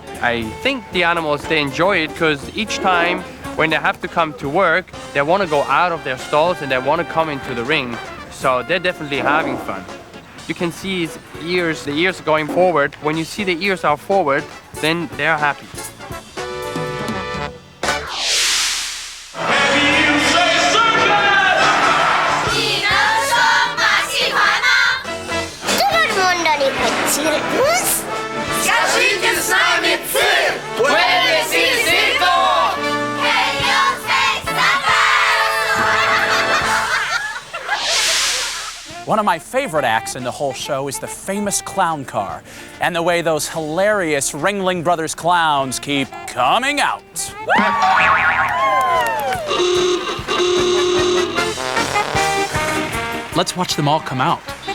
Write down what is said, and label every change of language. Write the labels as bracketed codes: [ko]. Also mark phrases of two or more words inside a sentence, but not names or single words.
[en] I think the animals, they enjoy it because each time when they have to come to work, they want to go out of their stalls and they want to come into the ring. So they're definitely having fun. You can see his ears, the ears going forward. When you see the ears are forward, then they're happy. [ru] Скажите с нами цирк! [es] Puede decir circo! [en] Can you say circus? One of my favorite acts in the whole show is the famous clown car, and the way those hilarious Ringling Brothers clowns keep coming out. Let's watch them all come out.